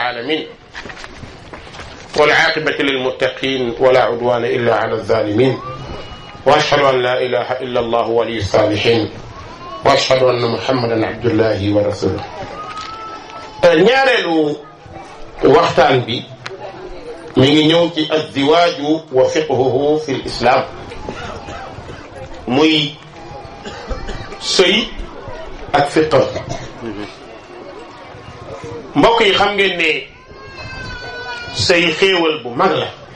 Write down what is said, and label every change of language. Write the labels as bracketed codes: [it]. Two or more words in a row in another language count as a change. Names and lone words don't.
[ar] العالمين والعاقبة للمتقين ولا عدوان إلا على الظالمين وأشهد أن لا إله إلا الله ولي الصالحين وأشهد أن محمدا عبد الله ورسوله. [wo] ñaareelu waxtaan bi mi ngi ñëw ci [ar] الزواج وفقهه في الإسلام [wo] muy sëy ak fiqh. mbokk yi xam ngeen ne sëy xéewal bu mag la.